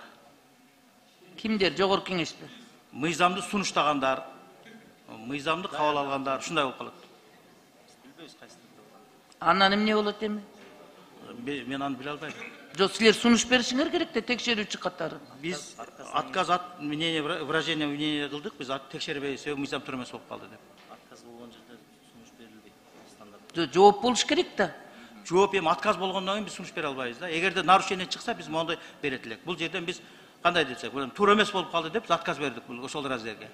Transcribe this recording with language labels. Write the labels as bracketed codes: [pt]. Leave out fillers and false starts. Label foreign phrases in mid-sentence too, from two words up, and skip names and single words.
[ky] Кимдер? Жогорку кеңеште. Мыйзамды сунуштагандар, мыйзамды кабыл алгандар, ушундай болуп калат. Анан эмне болот эми? Мен аны биле албайм. Жок, силер сунуш беришиңер керек да, текшерүүчү катары. Биз [ru] отказ мнение, выражение мнения [ky] кылдык, биз текшербей, себеби мыйзам туура эмес болуп калды деп. Отказ болгон жерде сунуш берилбейт стандарт. Жооп болуш керек да. Жооп эми отказ болгондон кийин биз сунуш бере албайбыз да. Эгерде нарушение чыкса, биз моундай берет элек. Бул жерден биз кандай десек, туура эмес болуп калды деп отказ бердик ошол разделге.